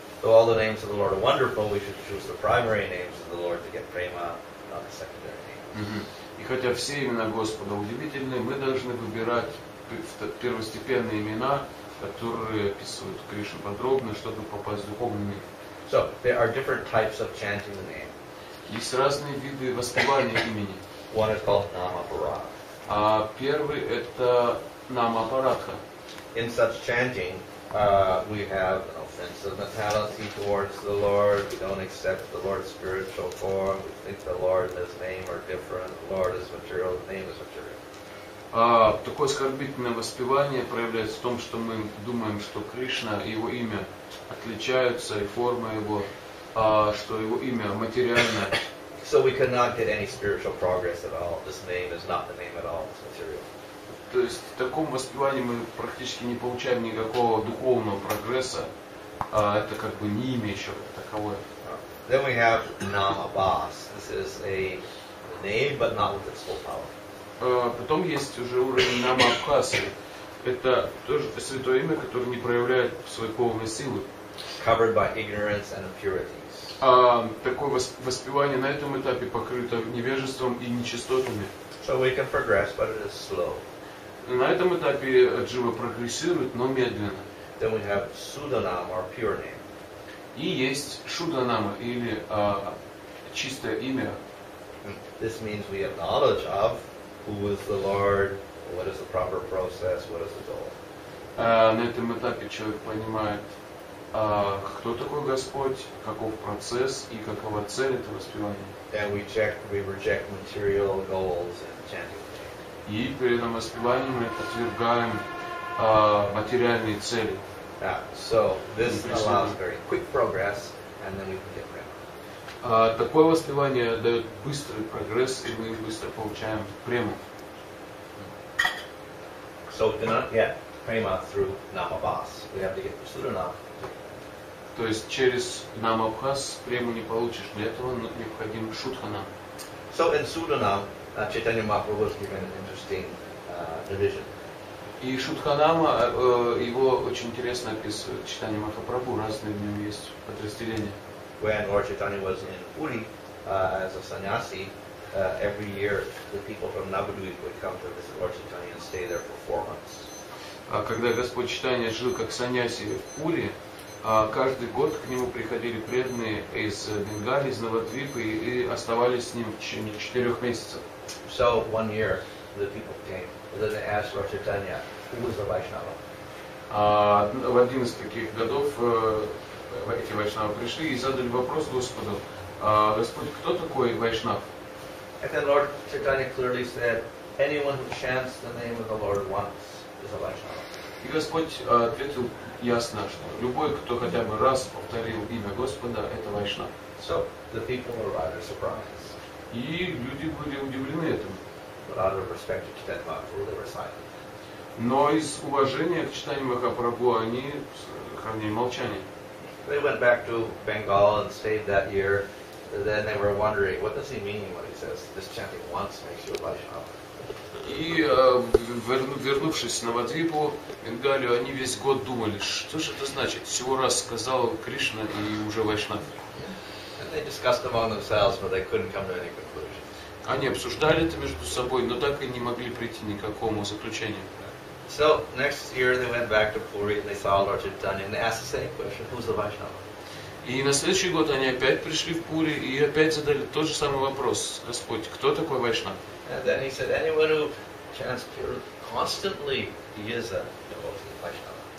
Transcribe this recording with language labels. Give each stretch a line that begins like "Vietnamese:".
English: Though all the names of the Lord are wonderful, we should choose the primary names of the Lord to get prema, not the secondary names.
Russian: И хотя все имена Господа удивительны, мы должны выбирать первостепенные имена, которые описывают Кришну подробно, чтобы попасть в духовный мир.
English: So there are different types of chanting the name.
Russian: Есть разные виды воспевания имени.
English: One is called Namaparad.
Russian: Первый это Намапарадха.
English: In such chanting, we have an offensive mentality towards the Lord. We don't accept the Lord's spiritual form. We think the Lord and His name are different. The Lord is material, His name is material.
Russian: Такое оскорбительное воспевание проявляется в том, что мы думаем, что Кришна и его имя отличаются, и форма его, что его имя материальное.
English: So we cannot get any spiritual progress at all. This name is not the name at all. It's material.
Russian: То есть в таком воспевании мы практически не получаем никакого духовного прогресса. Это как бы не имя еще таковое.
English: Then we have Namabhas. This is a name, but not with its full power.
Russian: Потом есть уже уровень Намабхасы. Это тоже святое имя, которое не проявляет своей полной силы.
English: Covered by ignorance and impurities.
Russian: Такое воспевание на этом этапе покрыто невежеством и нечистотами.
English: So we can progress, but it is slow.
Russian: На этом этапе джива прогрессирует, но медленно.
English: Then we have Sudanam, or pure name.
Russian: И есть Шуданама, или чистое имя.
English: This means we have knowledge of who is the Lord, what is the proper process, what is the goal.
Russian: На этом этапе человек понимает, кто такой Господь, каков процесс и какова цель этого воспевания.
English: And we reject material goals in chanting.
Russian: И перед этим воспеванием мы отвергаем материальные цели.
English: So this allows very quick progress, and then we can get prema.
Russian: Такое воспевание дает быстрый прогресс, и мы быстро получаем прему.
English: So we cannot get prema through Namabhas. We have to get Sudanam.
Russian: То есть через Намабхас прему не получишь. Для этого необходим Шудханам.
English: So in Sudanam, Chaitanya Mahaprabhu was given an interesting division.
Russian: И Шудханама, его очень интересно описывает Чайтанья Махапрабху, разные в нем есть подразделения.
English: When Lord Chaitanya was in Puri as a sannyasi, every year the people from Navadvip would come to visit Lord Chaitanya and stay there for 4 months.
Russian: А когда Господь Чайтанья жил как саньяси в Пури, каждый год к нему приходили преданные из Бенгалии, из Навадвипы и оставались с ним в течение 4 месяцев.
English: So one year the people came and then they asked Lord Chaitanya, who was the Vaishnava?
Russian: В один из таких годов эти вайшнавы пришли и задали вопрос Господу: Господь, кто такой вайшнав?
English: And then Lord Chaitanya clearly said, anyone who chants the name of the Lord once is a Vaishnava.
Russian: И Господь ответил ясно, что любой, кто хотя бы раз повторил имя Господа, это вайшнав.
English: So the people were rather surprised.
Russian: И люди были удивлены этому.
English: But out of respect to Chaitanya Mahaprabhu, they were silent.
Russian: Но из уважения к Чайтанье Махапрабху они хранили молчание.
English: They went back to Bengal and stayed that year. Then they were wondering, what does he mean when he says, this chanting once makes you a Vaishnava?
Russian: И вернувшись на Навадвипу, Бенгалию, они весь год думали, что же это значит. Всего раз сказал Кришна и уже вайшнав.
English: And they discussed among themselves, but they couldn't come to any conclusion.
Russian: Они обсуждали это между собой, но так и не могли прийти ни к какому заключению.
English: So next year they went back to Puri and they saw Lord Chaitanya and they asked the same question, who's the Vaishnava?
Russian: И на следующий год они опять пришли в Пури и опять задали тот же самый вопрос: Господь, кто такой вайшнав?
English: And then he said, anyone who chants pure constantly, he is a Vaishnava.